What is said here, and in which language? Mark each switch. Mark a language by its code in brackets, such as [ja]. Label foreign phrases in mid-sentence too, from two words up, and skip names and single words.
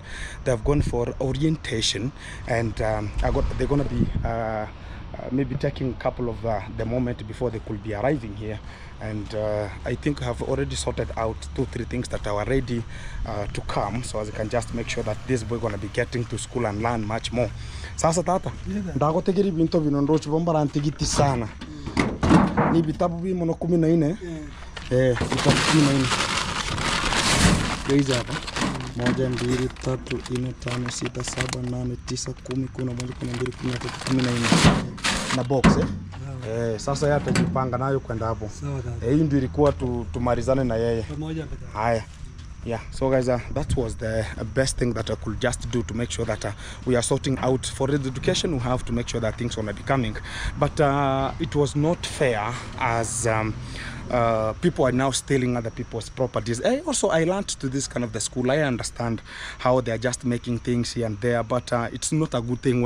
[en] They have gone for orientation, and they're going to be maybe taking a couple of the moment before they could be arriving here. And I think I have already sorted out 2-3 things that are ready to come, so as I can just make sure that this boy gonna be getting to school and learn much more. [guz] Sasa tata ndago tegeri binto binondochi bombara antigiti sana ni vitabu bi mono [sw] 14 vitabu 14 hizi hapa 1 2 3 4 5 6 7 8 9 10 11 12 13 na box sasa yeye atajipanga nayo kwenda hapo. Hii ndio ilikuwa tumalizane na yeye. Haya. [en] Yeah, so guys, that was the best thing that I could just do to make sure that we are sorting out for education. We have to make sure that things are be coming, but it was not fair as people are now stealing other people's properties. I learned to this kind of the school. I understand how they are just making things here and there, but it's not a good thing.